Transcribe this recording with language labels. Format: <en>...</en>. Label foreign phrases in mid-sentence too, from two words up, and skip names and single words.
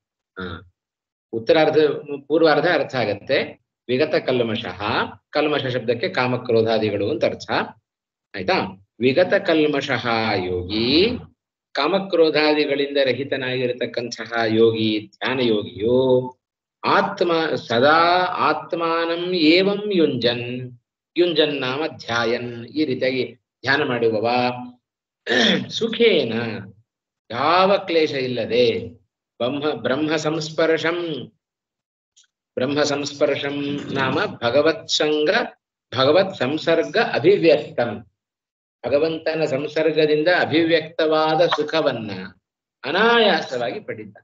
<kn>ಪೂರ್ವಾರ್ಧ ಅರ್ಥ ಆಗತ್ತೆ.</kn> <sa>ವಿಗತ ಕಲ್ಮಷಃ,</sa> <kn>ಕಲ್ಮಷ ಶಬ್ದಕ್ಕೆ ಕಾಮಕ್ರೋಧಾದಿಗಳು ಅಂತ ಅರ್ಥ ಆಯ್ತಾ.</kn> <sa>ವಿಗತ ಕಲ್ಮಷಃ ಯೋಗಿ,</sa> <kn>ಕಾಮಕ್ರೋಧಾದಿಗಳಿಂದ ರಹಿತನಾಗಿರತಕ್ಕಂತಹ ಯೋಗಿ, ಧ್ಯಾನ ಯೋಗಿಯು</kn> <sa>ಸದಾ ಆತ್ಮಾನಂ ಏವಂ ಯುಂಜನ್ ನಾಮ ಧ್ಯಾಯನ್,</sa> <kn>ಈ ರೀತಿಯಾಗಿ ಧ್ಯಾನ ಮಾಡುವವ ಸುಖೇನ, ಯಾವ ಕ್ಲೇಶ ಇಲ್ಲದೆ, ಬ್ರಹ್ಮ</kn> <sa>ಸಂಸ್ಪರ್ಶಂ ನಾಮ ಭಗವತ್ ಸಂಸರ್ಗ ಅಭಿವ್ಯಕ್ತಂ,</sa> <kn>ಭಗವಂತನ ಸಂಸರ್ಗದಿಂದ ಅಭಿವ್ಯಕ್ತವಾದ ಸುಖವನ್ನ ಅನಾಯಾಸವಾಗಿ ಪಡಿತಾನೆ.</kn>